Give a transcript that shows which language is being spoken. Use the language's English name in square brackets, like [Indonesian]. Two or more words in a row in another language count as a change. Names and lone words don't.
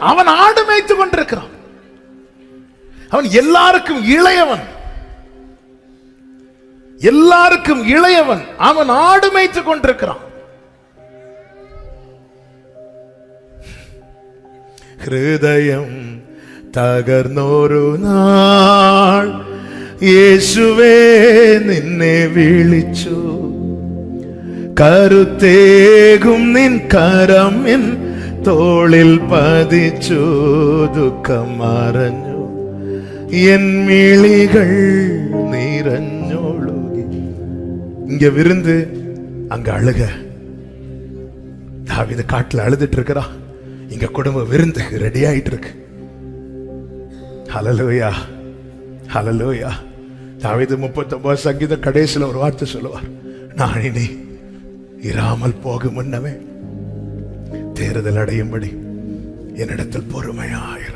[Tamil] அவன் ஆடு மேய்த்துக் கொண்டிருக்கிறான். அவன் எல்லாருக்கும் இளையவன், எல்லாருக்கும் இளையவன். அவன் ஆடு மேய்த்துக் கொண்டிருக்கிறான். [Malayalam] ஹிருதயம் തകർന്നൊരു നാൾ യേശുവേ നിന്നെ വിളിച്ചു, കരുത്തേകും നിൻ കരം എൻ തോളിൽ പതിച്ചു, ദുഃഖം മറഞ്ഞു എൻ മിഴികൾ നിറഞ്ഞൊഴുകി. [Tamil] இங்க விருந்து அங்க அழுக. தாவீது காட்டுல அழுதுட்டு இருக்கிறா, இங்க குடும்ப விருந்து ரெடி ஆயிட்டு இருக்கு. ஹல்லேலூயா, ஹல்லேலூயா. தாவீது 39 சங்கீத கடைசியில் ஒரு வார்த்தை சொல்லுவார், நான் இனி இராமல் போகும் முன்னமே தேறுதல் அடையும்படி என்னிடத்தில் பொறுமையாயிரும்.